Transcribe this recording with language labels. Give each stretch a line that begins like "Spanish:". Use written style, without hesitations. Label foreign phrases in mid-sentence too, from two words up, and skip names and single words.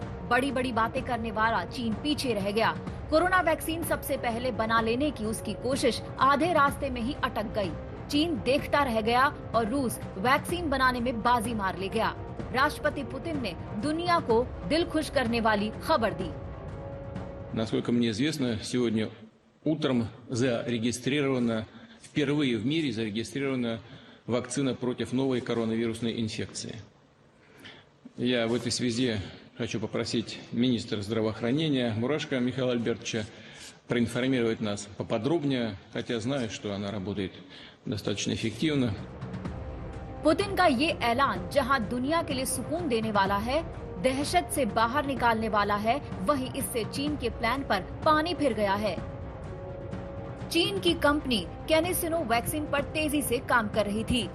Hindi: बड़ी बड़ी बातें करने वाला चीन पीछे रह गया। कोरोना वैक्सीन सबसे पहले बना लेने की उसकी कोशिश आधे रास्ते में ही अटक गई। चीन देखता रह गया और रूस वैक्सीन बनाने में बाजी मार ले गया। राष्ट्रपति पुतिन ने दुनिया को दिल खुश करने वाली खबर दी।
Russian: Насколько мне известно, сегодня утром впервые в мире зарегистрирована вакцина против новой коронавирусной инфекции. Я в этой связи хочу попросить министра здравоохранения Мурашко Михаила Альбертовича проинформировать нас поподробнее, хотя знаю, что она работает достаточно эффективно.
Hindi: पुतिन का ये ऐलान जहां दुनिया के लिए सुकून देने वाला है, दहशत से बाहर निकालने वाला है, वहीं इससे चीन के प्लान पर पानी फिर गया है। चीन की कंपनी कैनेसिनो वैक्सीन पर तेजी से काम कर रही थी।